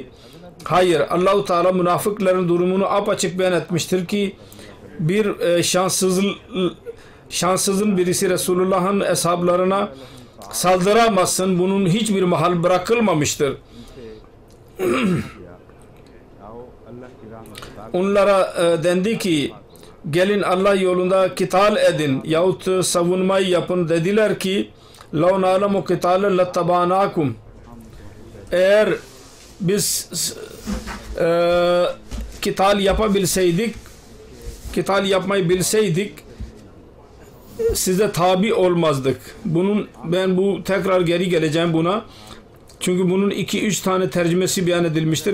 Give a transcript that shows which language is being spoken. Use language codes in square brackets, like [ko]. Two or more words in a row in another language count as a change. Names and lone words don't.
[tr] Hayır, Allah-u Teala münafıkların durumunu apaçık beyan etmiştir ki bir şanssızın birisi Resulullah'ın eshablarına saldıramazsın. Bunun hiçbir mahal bırakılmamıştır. Onlara dendi ki gelin Allah yolunda kital edin yahut savunmayı yapın. Dediler ki [ar] لَوْ نَعْلَمُ قِتَالًا لَتَّبَعْنَاكُمْ [tr] eğer biz kital yapabilseydik, kital yapmayı bilseydik size tabi olmazdık. Ben tekrar geri geleceğim buna. Çünkü bunun 2-3 tane tercümesi beyan edilmiştir.